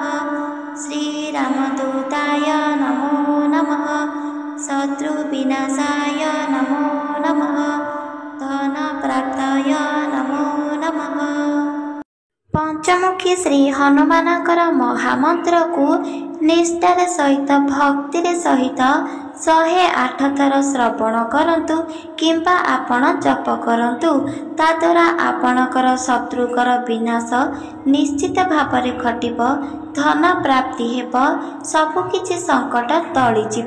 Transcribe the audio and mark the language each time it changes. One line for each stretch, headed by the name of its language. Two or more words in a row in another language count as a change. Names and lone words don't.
Sanskrit: श्रीरामदूताय नमो नमः। शत्रुविनाशाय नमो नमः। धनप्राप्ताय नमो नमः।
Odia: ପଞ୍ଚମୁଖୀ ଶ୍ରୀ ହନୁମାନଙ୍କର ମହାମନ୍ତ୍ରକୁ ନିଷ୍ଠାର ସହିତ ଭକ୍ତିର ସହିତ 108 ଥର ଶ୍ରବଣ କରନ୍ତୁ କିମ୍ବା ଆପଣ ଜପ କରନ୍ତୁ। ତଦ୍ୱାରା ଆପଣଙ୍କର ଶତ୍ରୁଙ୍କର ବିନାଶ ନିଶ୍ଚିତ ଭାବରେ ଘଟିବ। ଧନ ପ୍ରାପ୍ତି ହେବ। ସବୁକିଛି ସଙ୍କଟ ଟଳିଯିବ।